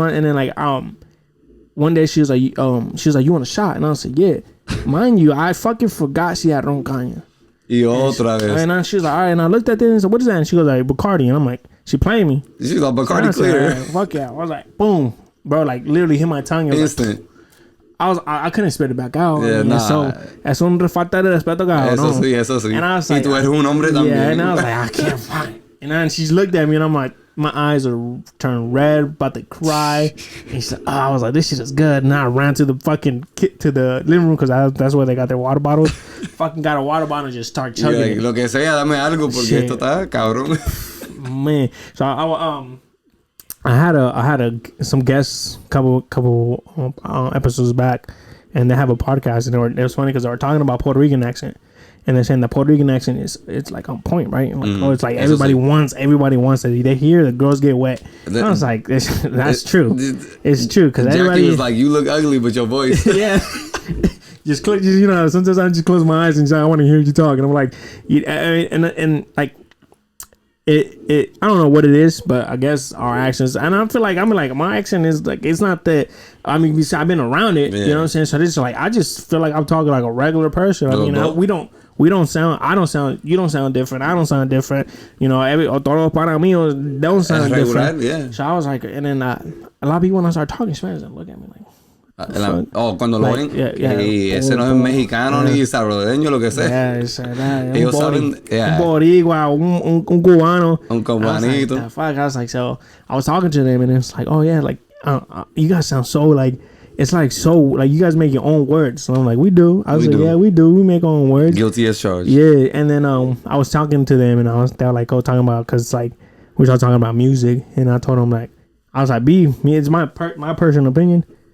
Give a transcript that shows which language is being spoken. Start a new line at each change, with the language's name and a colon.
English: And then like one day she was like, you want a shot? And I said, yeah. Mind you, I fucking forgot she had roncaña.
Spanish: Y otra vez.
English: And then she was like, all right. And I looked at this and said, what is that? And she goes like, Bacardi. And I'm like, she playing me. She's like, Bacardi clear. Right, fuck yeah. I was like, boom. Bro, like literally hit my tongue. Instant. Like, I couldn't spit it back out. Yeah, nah.
Spanish: So es un falta de respeto, cabrón. Eso sí.
English: And I was like,
Spanish: y tú eres un hombre también.
English: Yeah, and I was like, I can't find it. And then she's looked at me and I'm like, my eyes are turned red, about to cry. And she said, I was like, this shit is good. And I ran to the fucking to the living room because that's where they got their water bottles. Fucking got a water bottle and just start chugging it.
Spanish: Lo que sea, dame algo porque esto está cabrón.
English: Man, so I had some guests couple episodes back, and they have a podcast, and it was funny because they were talking about Puerto Rican accent, and they're saying the Puerto Rican accent it's like on point, right? Like, it's like everybody wants it. They hear the girls get wet. I was like, that's true. It's true because everybody was like, you look ugly, but your voice. Yeah. Just sometimes I just close my eyes and say, I want to hear you talk, and I'm like, and like. it I don't know what it is, but I guess our actions, and I feel like my accent is like, it's not that, I mean, I've been around it, you know what I'm saying? So this is like, I just feel like I'm talking like a regular person. I mean, we don't sound, you don't sound different, I don't sound different, you know,
Spanish: todos para mí
English: don't sound different. Yeah. So I was like, and then a lot of people when I start talking Spanish, they look at me like,
Spanish: cuando lo ven, ese no es mexicano ni salvadoreño, lo que sea. Ellos saben, un boricua, un cubano. Un cubanito.
English: I was like, so I was talking to them, and it's like, oh yeah, like you guys sound so like, it's like so like you guys make your own words. So I'm like, we do. I was like, yeah, we do. We make our own words. Guilty as charged. Yeah, and then I was talking to them, and they were like, talking about, cause like we were talking about music, and I told them like, I was like, it's my personal opinion.